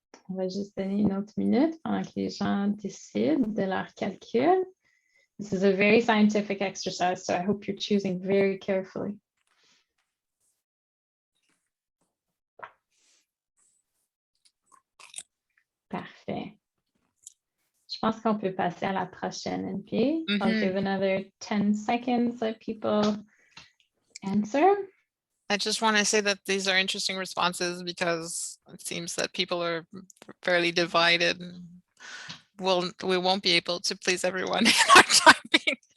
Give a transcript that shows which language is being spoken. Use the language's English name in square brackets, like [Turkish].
[French] On va juste donner une autre minute pendant que les gens décident de leur calcul. [English] This is a very scientific exercise, so I hope you're choosing very carefully. [French] Parfait. Je pense qu'on peut passer à la prochaine, NP. [English] I'll give another 10 seconds, let people answer. I just want to say that these are interesting responses because it seems that people are fairly divided. We won't be able to please everyone in our typing.